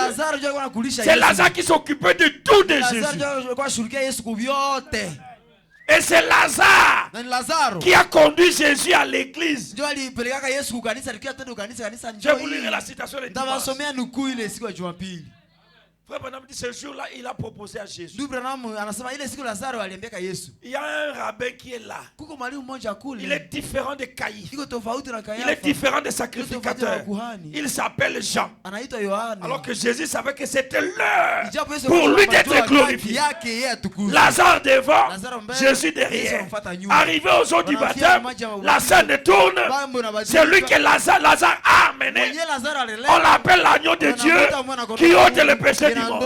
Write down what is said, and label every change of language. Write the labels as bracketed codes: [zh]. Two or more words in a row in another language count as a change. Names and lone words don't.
[fr] C'est Lazare qui s'occupait de tout de Jésus. Et c'est Lazare qui a conduit Jésus à l'église. Je vous lirai la citation de dimanche. Frère Branham dit ce jour-là, il a proposé à Jésus. [sw] Ndugu Branham anasema ile siku Lazaro aliambia Yesu. [fr] Il y a un rabbin qui est là. [sw] Kuko mwalimu mmoja kule. [fr] Il est différent de Caïphe. [sw] Iko tofauti na Kayafa. [fr] Il est différent des sacrificateurs. Il s'appelle Jean. [sw] Anaitwa Yohana. [fr] Alors que Jésus savait que c'était l'heure pour lui d'être glorifié. Lazare devant, Jésus derrière. Arrivé aux eaux du baptême, la scène tourne. C'est lui que Lazare a amené. On l'appelle l'agneau de Dieu qui ôte le péché du monde.